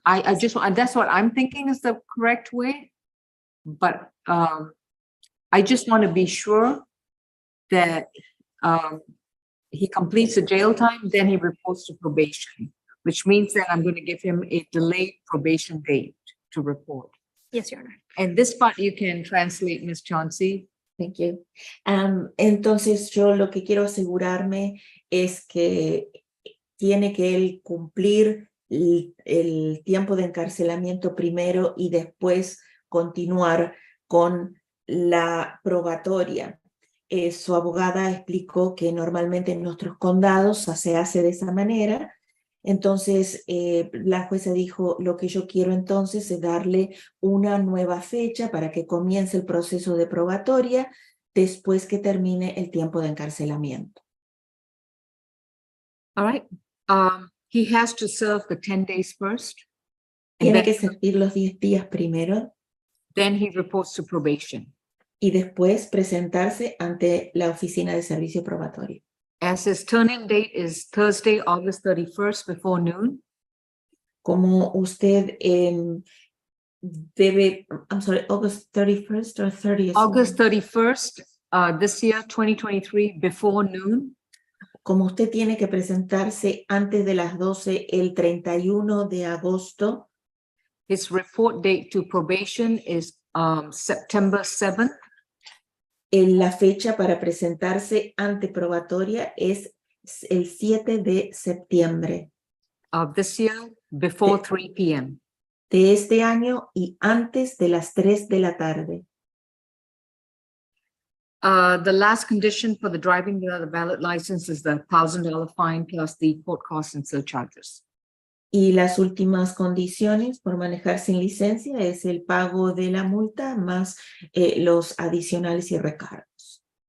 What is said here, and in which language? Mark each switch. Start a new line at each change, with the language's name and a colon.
English: I just, that's what I'm thinking is the correct way. But I just want to be sure that he completes the jail time, then he reports to probation, which means that I'm going to give him a delayed probation date to report. Yes, Your Honor. And this part you can translate, Ms. Chauncey. Thank you.
Spanish: Entonces, yo lo que quiero asegurarme es que tiene que él cumplir el tiempo de encarcelamiento primero y después continuar con la probatoria. Su abogada explicó que normalmente en nuestros condados se hace de esa manera. Entonces, la jueza dijo, lo que yo quiero entonces es darle una nueva fecha para que comience el proceso de probatoria después que termine el tiempo de encarcelamiento.
English: All right. He has to serve the 10 days first. And
Spanish: Tiene que
English: then,
Spanish: servir los 10 días primero
English: then he reports to probation.
Spanish: y después presentarse ante la oficina de servicio probatorio.
English: As his turn-in date is Thursday, August 31st before noon.
Spanish: Como usted debe,
English: I'm sorry, August 31st or 30th? August 31st, this year, 2023, before noon.
Spanish: Como usted tiene que presentarse antes de las 12 el 31 de agosto,
English: His report date to probation is September 7th.
Spanish: la fecha para presentarse ante probatoria es el 7 de septiembre
English: Of this year, before 3 p.m.
Spanish: de este año y antes de las 3 de la tarde.
English: The last condition for the driving without a valid license is the $1,000 fine plus the court costs and surcharges.
Spanish: Y las últimas condiciones por manejar sin licencia es el pago de la multa más los adicionales y recargos.